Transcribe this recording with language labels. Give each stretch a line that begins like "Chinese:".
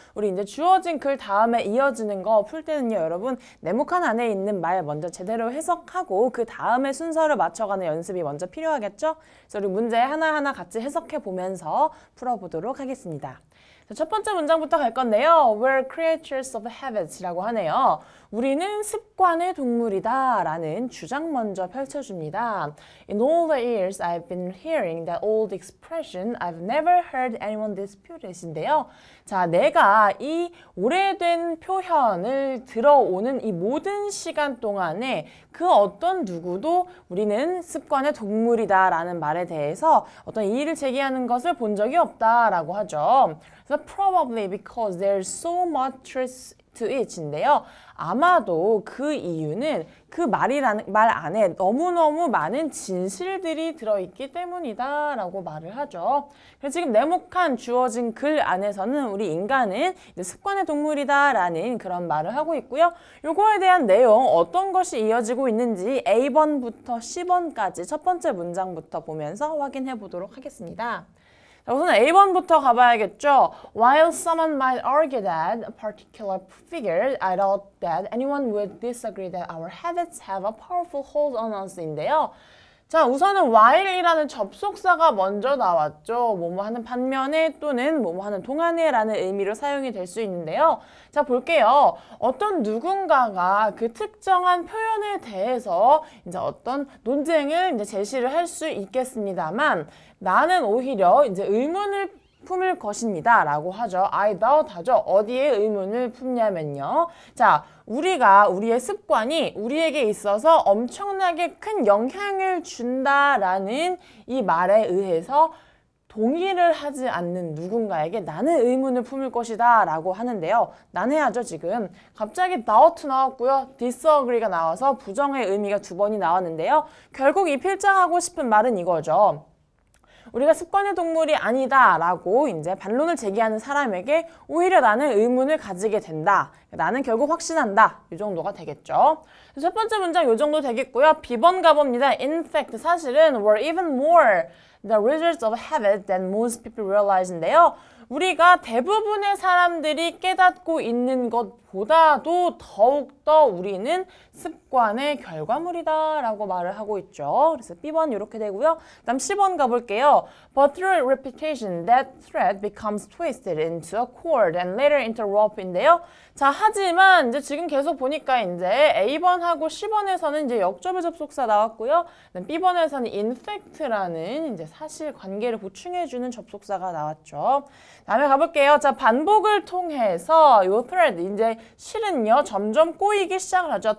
Korean: 우리 이제 주어진 글 다음에 이어지는 거 풀 때는요. 여러분 네모칸 안에 있는 말 먼저 제대로 해석하고 그 다음에 순서를 맞춰가는 연습이 먼저 필요하겠죠? 그래서 우리 문제 하나하나 같이 해석해 보면서 풀어보도록 하겠습니다. 첫 번째 문장부터 갈 건데요.
English: We're creatures of habits
Korean: 라고 하네요. 우리는 습관의 동물이다 라는 주장 먼저 펼쳐줍니다.
English: In all the years I've been hearing that old expression, I've never heard anyone dispute it인데요.
Korean: 자, 내가 이 오래된 표현을 들어오는 이 모든 시간 동안에 그 어떤 누구도 우리는 습관의 동물이다 라는 말에 대해서 어떤 이의를 제기하는 것을 본 적이 없다 라고 하죠. 그래서
English: probably because there's so much truth to it인데요.
Korean: 아마도 그 이유는 그 말 안에 너무너무 많은 진실들이 들어있기 때문이다 라고 말을 하죠. 그래서 지금 네모칸 주어진 글 안에서는 우리 인간은 습관의 동물이다 라는 그런 말을 하고 있고요. 요거에 대한 내용 어떤 것이 이어지고 있는지 A번부터 C번까지 첫 번째 문장부터 보면서 확인해 보도록 하겠습니다. 자, 우선 A번부터 가봐야겠죠.
English: While someone might argue that a particular figure, I doubt that anyone would disagree that our habits have a powerful hold on us인데요.
Korean: 자, 우선은 while이라는 접속사가 먼저 나왔죠. 뭐뭐 하는 반면에 또는 뭐뭐 하는 동안에 라는 의미로 사용이 될 수 있는데요. 자, 볼게요. 어떤 누군가가 그 특정한 표현에 대해서 이제 어떤 논쟁을 이제 제시를 할 수 있겠습니다만 나는 오히려 이제 의문을 품을 것입니다 라고 하죠. I doubt 하죠. 어디에 의문을 품냐면요. 자, 우리의 습관이 우리에게 있어서 엄청나게 큰 영향을 준다라는 이 말에 의해서 동의를 하지 않는 누군가에게 나는 의문을 품을 것이다 라고 하는데요. 난해하죠 지금. 갑자기 doubt 나왔고요. disagree가 나와서 부정의 의미가 두 번이 나왔는데요. 결국 이 필자하고 싶은 말은 이거죠. 우리가 습관의 동물이 아니다 라고 이제 반론을 제기하는 사람에게 오히려 나는 의문을 가지게 된다. 나는 결국 확신한다. 이 정도가 되겠죠. 첫 번째 문장 이 정도 되겠고요. B번 가봅니다.
English: In fact,
Korean: 사실은
English: we're even more the results of habit than most people realize인데요.
Korean: 우리가 대부분의 사람들이 깨닫고 있는 것보다도 더욱더 우리는 습관의 결과물이다 라고 말을 하고 있죠. 그래서 B번 이렇게 되고요. 다음 C번 가볼게요.
English: But through repetition, that thread becomes twisted into a cord and later into a rope인데요.
Korean: 자, 하지만 이제 지금 계속 보니까 이제 A번하고 C번에서는 이제 역접의 접속사 나왔고요. B번에서는 in fact라는 이제 사실 관계를 보충해주는 접속사가 나왔죠. 다음에 가볼게요. 자, 반복을 통해서 요 thread, 이제 실은요, 점점 꼬이기 시작을 하죠.